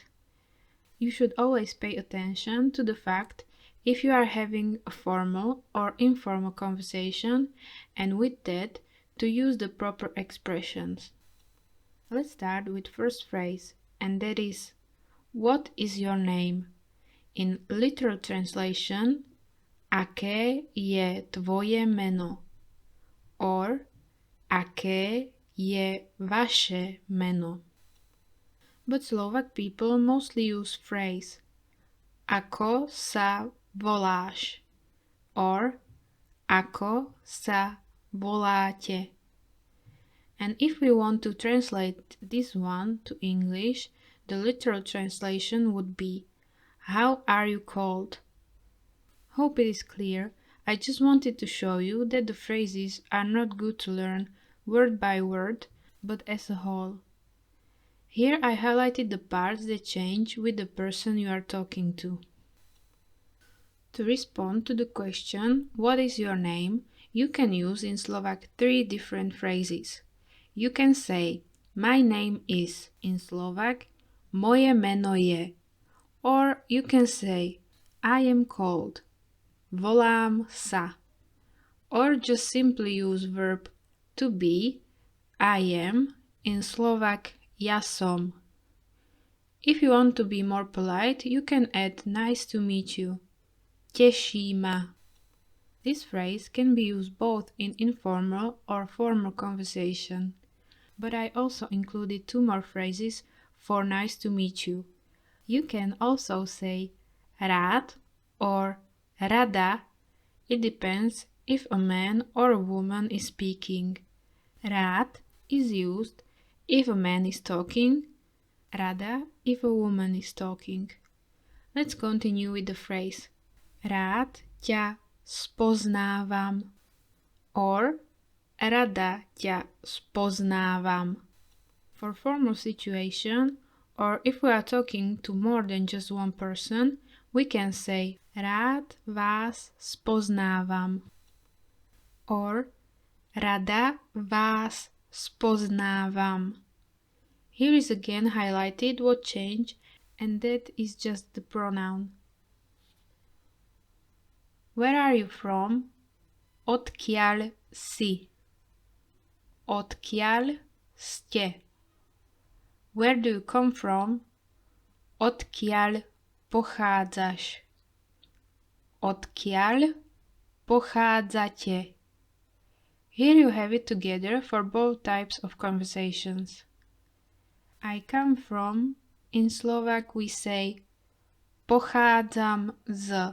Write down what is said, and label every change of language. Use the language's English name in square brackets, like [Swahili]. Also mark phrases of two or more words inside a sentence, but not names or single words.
[English] You should always pay attention to the fact if you are having a formal or informal conversation, and with that, to use the proper expressions. Let's start with first phrase, and that is, what is your name? In literal translation, [Slovak] aké je tvoje meno? Or, aké je vaše meno? [English] But Slovak people mostly use phrase [Slovak] ako sa voláš [English] or [Slovak] ako sa voláte. [English] And if we want to translate this one to English, the literal translation would be how are you called? Hope it is clear. I just wanted to show you that the phrases are not good to learn word by word, but as a whole. Here I highlighted the parts that change with the person you are talking to. To respond to the question, what is your name, you can use in Slovak 3 different phrases. You can say, my name is, in Slovak, [Slovak] moje meno je. [English] Or you can say, I am called, [Slovak] volám sa. [English] Or just simply use verb to be, I am, in Slovak, [Slovak] ja som. [English] If you want to be more polite, you can add nice to meet you. [Slovak] Teší ma. [English] This phrase can be used both in informal or formal conversation. But I also included 2 more phrases for nice to meet you. You can also say rád or rada. It depends if a man or a woman is speaking. Rád is used if a man is talking, rada if a woman is talking. Let's continue with the phrase [Slovak] rád ťa spoznávam [English] or [Slovak] rada ťa spoznávam. [English] For formal situation, or if we are talking to more than just one person, we can say [Slovak] rád vás spoznávam [English] or [Slovak] rada vás spoznávam. [English] Here is again highlighted what changed, and that is just the pronoun. Where are you from? [Slovak] Odkiaľ si? Odkiaľ ste? [English] Where do you come from? [Slovak] Odkiaľ pochádzaš? Odkiaľ pochádzate? [English] Here you have it together for both types of conversations. I come from, in Slovak we say [Slovak] pochádzam z.